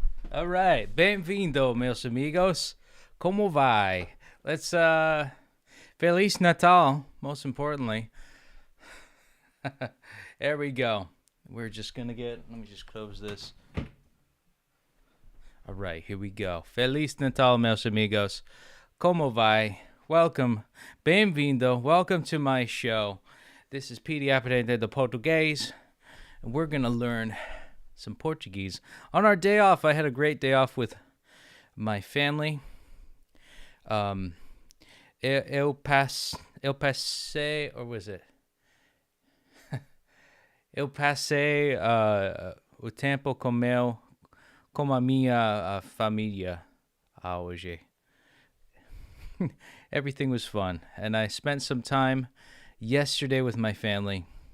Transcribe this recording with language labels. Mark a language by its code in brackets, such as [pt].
[en] All right, [pt] bem-vindo, meus amigos. Como vai? [en] Let's [pt] Feliz Natal, [en] most importantly. There we go. We're just gonna let me just close this. All right, here we go. [pt] Feliz Natal, meus amigos. Como vai? [en] Welcome. [pt] Bem-vindo. [en] Welcome to my show. This is Petey Aprendendo Português, and we're gonna learn some Portuguese. On our day off, I had a great day off with my family. [pt] Eu passei, [en] or was it? [pt] Eu passei o tempo com a minha família hoje. [en] Everything was fun, and I spent some time yesterday with my family.